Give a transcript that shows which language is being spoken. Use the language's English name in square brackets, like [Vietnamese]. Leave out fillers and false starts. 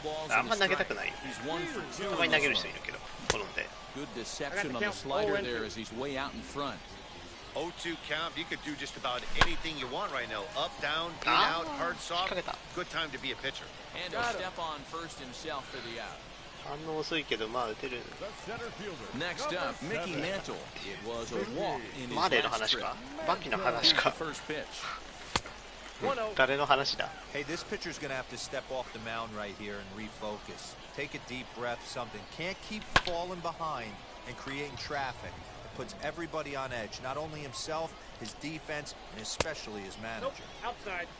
[Japanese] あんま投げたくないよ。たまに投げる人いるけど好んで。 [English] Good deception on the slider there as he's way out in front. 0-2 count. You could do just about anything you want right now. Up, down, in, out, hard, soft. Good time to be a pitcher. And a step on first himself for the out. [Japanese] 反応遅いけどまあ打てる。 [English] Next up, Mickey Mantle. It was a walk in his [Japanese] マレーの話かバキの話か [English] first pitch. [Japanese] 誰の話だ。 [English] Hey, this pitcher's gonna have to step off the mound right here and refocus. Take a deep breath, something. Can't keep falling behind and creating traffic. It puts everybody on edge, not only himself, his defense, and especially his manager. Outside.